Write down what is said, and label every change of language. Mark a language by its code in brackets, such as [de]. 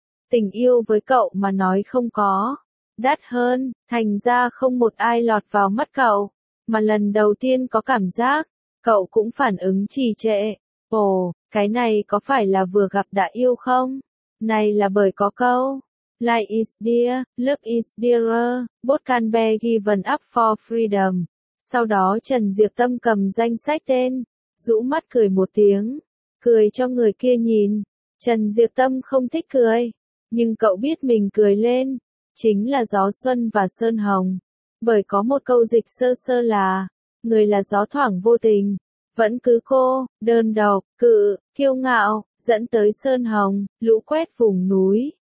[vi] Tình yêu với cậu mà nói không có. Đắt hơn, thành ra không một ai lọt vào mắt cậu. Mà lần đầu tiên có cảm giác, cậu cũng phản ứng trì trệ. Ồ, cái này có phải là vừa gặp đã yêu không? Này là bởi có câu. [en] Life is dear, love is dearer, both can be given up for freedom. [vi] Sau đó Trần Diệp Tâm cầm danh sách tên, rũ mắt cười một tiếng, cười cho người kia nhìn. Trần Diệp Tâm không thích cười, nhưng cậu biết mình cười lên, chính là gió xuân và sơn hồng. Bởi có một câu dịch sơ sơ là, người là gió thoảng vô tình, vẫn cứ cô, đơn độc, cự, kiêu ngạo, dẫn tới sơn hồng, lũ quét vùng núi.